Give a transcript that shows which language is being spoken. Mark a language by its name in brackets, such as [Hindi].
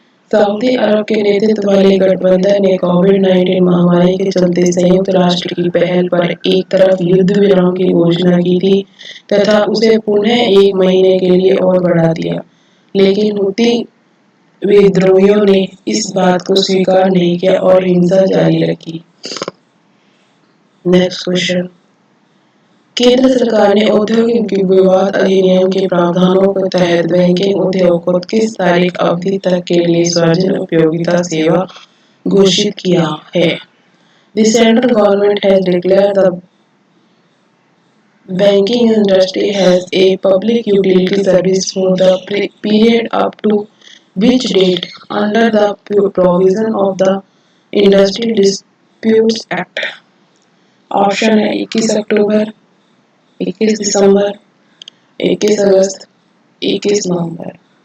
[Hindi] Saudi अरब के नेतृत्व वाले गठबंधन ने कोविड-19 महामारी के चलते संयुक्त राष्ट्र की पहल पर एक तरफ युद्ध विराम की घोषणा की थी तथा उसे पुनः 1 महीने के लिए और बढ़ा दिया, लेकिन हूती विद्रोहियों ने इस बात को स्वीकार नहीं किया और हिंसा जारी रखी। Next question. केंद्र सरकार ने औद्योगिक विवाद अधिनियम के प्रावधानों के तहत बैंकिंग उद्योग को किस तारीख अवधि तक के लिए सार्वजनिक उपयोगिता सेवा घोषित किया है? [English] The central government has declared the banking industry as a public utility service for the period up to which date under the provision of the Industry Disputes Act? [Hindi] Option है 21 अक्टूबर, 21 दिसंबर, 21 अगस्त, 21 नवंबर।